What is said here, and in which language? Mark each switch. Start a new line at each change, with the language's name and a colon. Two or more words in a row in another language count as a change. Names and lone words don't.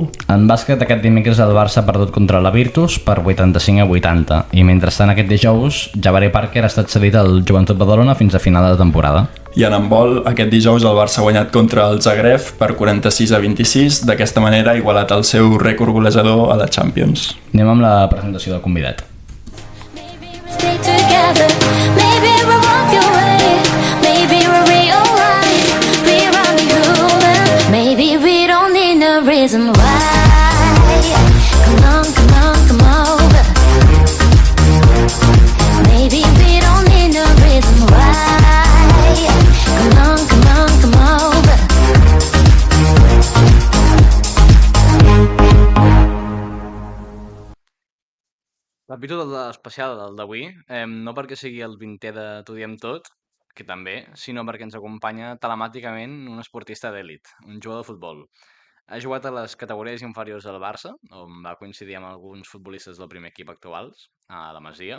Catalan: En bàsquet, aquest dimecres el Barça ha perdut contra la Virtus per 85-80 i mentrestant aquest dijous Jabari Parker ha estat cedit al Joventut Badalona fins a final de temporada. I en handbol, aquest dijous el Barça ha guanyat contra el Zagreb per 46-26, d'aquesta manera ha igualat el seu rècord golejador a la Champions. Anem amb la presentació del convidat.
English: Reason why. Come on, come on, come over. Maybe we don't need no reason why. Come on, come on, come over.
Catalan: L'epíode especial del d'avui, no perquè sigui el 20è de T'ho diem tot, que també, sinó perquè ens acompanya telemàticament un esportista d'èlit, un jugador de futbol. Ha jugat a les categories inferiors del Barça, on va coincidir amb alguns futbolistes del primer equip actuals, a la Masia.